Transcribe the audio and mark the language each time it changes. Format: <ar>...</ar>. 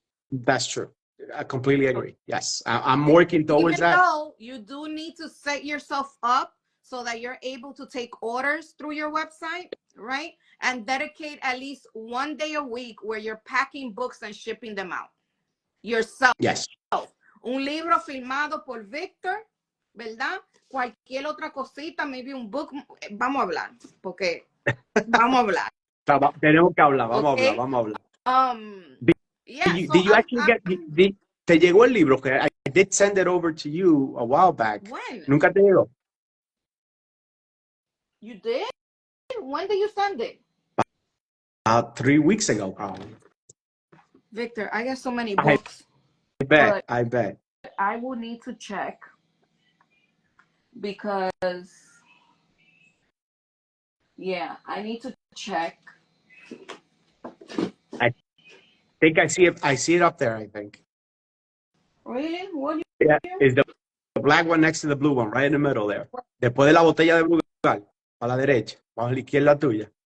<en>That's true. I completely agree. Yes, I'm working towards that. Though you do need to set yourself up so that you're able to take orders through your website, right? And dedicate at least 1 day a week where you're packing books and shipping them out yourself. Yes.</en> <es>Un libro firmado por Victor, ¿verdad? Cualquier otra cosita, maybe un book. Vamos a hablar, porque vamos a hablar. Tenemos que hablar. Vamos a hablar.</es> <en>Yeah. Did you actually get?</en> <es>¿Te llegó el libro?</es> <en>I did send it over to you a while back. When?</en> <es>¿Nunca te llegó?</es> <en>You did? When did you send it? 3 weeks ago, probably. Victor, I got so many books. I bet. I will need to check because, yeah, I need to check. I think I see it. I see it up there, I think. Really? What do Yeah, is the black one next to the blue one, right in the middle there.</en> <es>Después de la botella de Brugal, a la derecha, bajo la izquierda tuya.</es>